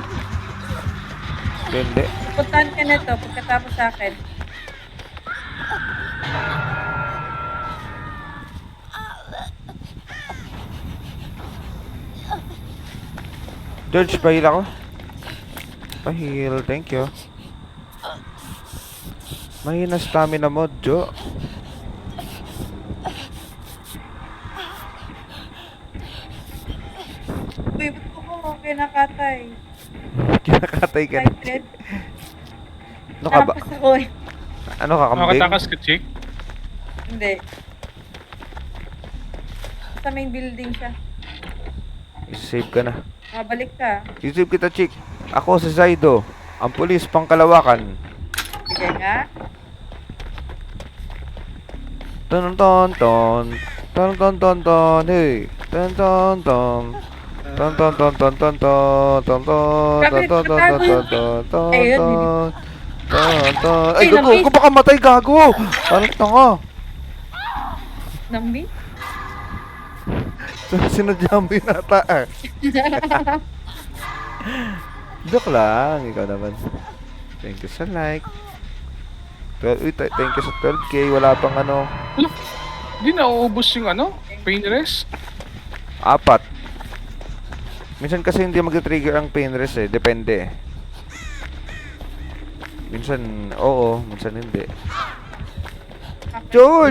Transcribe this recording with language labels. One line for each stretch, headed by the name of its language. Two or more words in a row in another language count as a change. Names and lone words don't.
Filipino: Hindi. Puntahan ka na to pagkatapos sa akin. George, pahil ako. Pahil,
English: thank you.
Filipino: Mahina stamina mo, Jo. Uy, ba't ko kinakatay? Kinakatay ka na. Excited. Ano ka ba? Tapos ako eh. Ano ka, kambing? Makatakas ka, chick. Hindi. Sa main building siya. Isave ka na. Mabalik ka. Isave kita, chick. Ako si Zaido. Ang pulis pang Kalawakan. Sige nga. Ton ton ton. Ton ton ton ton. Hey. Ton ton ton. Ton ton ton ton ton ton ton ton Grabe, ton ton ton nagtatago ton yun. ton ton Ayun, ton ton ton. Ay, Ay, gago! nabis. Kung baka matay, gago! Parang tanga. Nambi? Sinadya mo yun ata ah. Joke lang, ikaw naman.
English: Thank you sa like. Thank you sa 12k.
Filipino: Wala pang ano. Hindi nauubos yung ano?
English: Pain rest?
Filipino: 4. Minsan kasi hindi mag-trigger ang
English: pain rest
Filipino: eh. Depende eh. Minsan, oo. Minsan hindi. George,